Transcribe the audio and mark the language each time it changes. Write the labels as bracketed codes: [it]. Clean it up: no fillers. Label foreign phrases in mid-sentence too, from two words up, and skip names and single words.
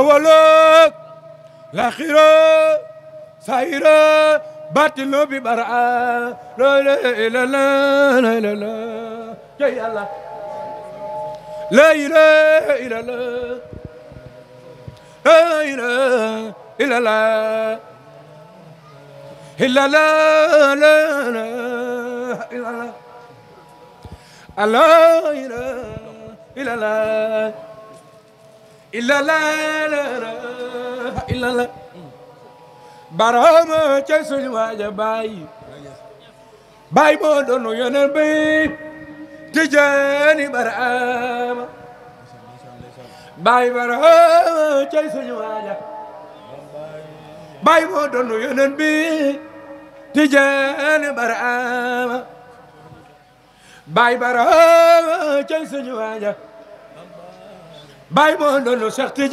[ar] ولا لا خير سائر باطل ببرع لا إله إلا الله لا إله إلا الله كي الله لا إله إلا الله لا إله إلا الله إلا لا لا لا إلا الله لا إله إلا الله إلا لا لا لا إلا الله [wo] barama ca suñu waaja baay baay moo doon yonent bi Tijaani barama baay barama ca suñu waaja baay moo doon yonent bi Tijaani barama baay barama ca suñu waaja baay moo doon Cheikh